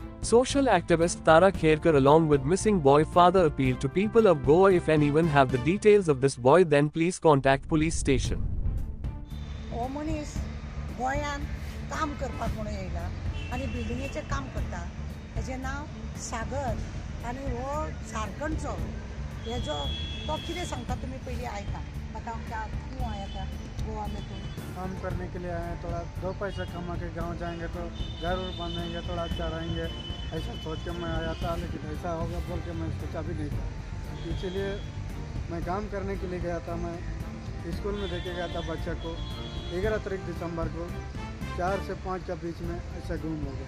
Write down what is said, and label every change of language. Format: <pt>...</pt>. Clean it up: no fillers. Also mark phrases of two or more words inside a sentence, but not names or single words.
<en>Social activist Tara Kherkar along with missing boy father appealed to people of Goa. If anyone have the details of this boy, then please contact police station.</en> <kok>हो मनीस गोंयान काम करपाक म्हणून येयला आनी बिल्डिंगेचें काम करता. तेजें नांव सागर आनी हो झारखंडचो. हेजो तो कितें सांगता तुमी पयलीं आयका.</kok> <hi>म्हाका क्यों आया था गोवा में तो काम करने के लिए आए हैं. थोड़ा दो पैसा कमा के गांव जाएंगे तो घर और बनेंगे, थोड़ा अच्छा रहेंगे, ऐसा सोच के मैं आया था. लेकिन ऐसा होगा बोल के मैं सोचा भी नहीं था. इसीलिए मैं काम करने के लिए गया था. मैं स्कूल में देके गया था बच्चे को 11 तारीख दिसंबर को 4 से 5 के बीच में ऐसा गुम हो गया.</hi>